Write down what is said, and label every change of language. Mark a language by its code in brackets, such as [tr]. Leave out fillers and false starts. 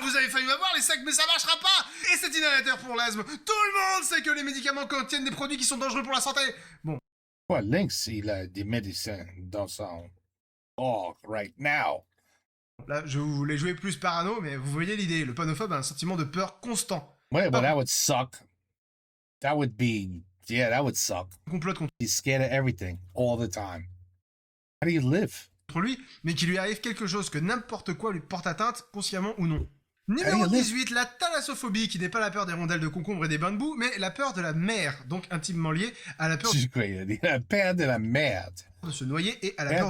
[fr] Vous avez failli m'avoir les sectes, mais ça marchera pas! Et cet inhalateur pour l'asthme. Tout le monde sait que les médicaments contiennent des produits qui sont dangereux pour la santé. Bon. Ouais, Lynx, il a des médecins dans son corps [en] right now. [fr] Là, je voulais jouer plus parano, mais vous voyez l'idée. Le panophobe a un sentiment de peur constant. [en] Ouais, but that would suck. That would be, yeah, that would suck. [fr] Complote contre [en] He's scared of everything all the time. How do you live? [fr] lui, mais qu'il lui arrive quelque chose, que n'importe quoi lui porte atteinte, consciemment ou non. Numéro Allez, allez. 18, la thalassophobie, qui n'est pas la peur des rondelles de concombre et des bains de boue, mais la peur de la mer, donc intimement liée à la peur C'est quoi, il a peur de la merde. de se noyer et à la Peur peur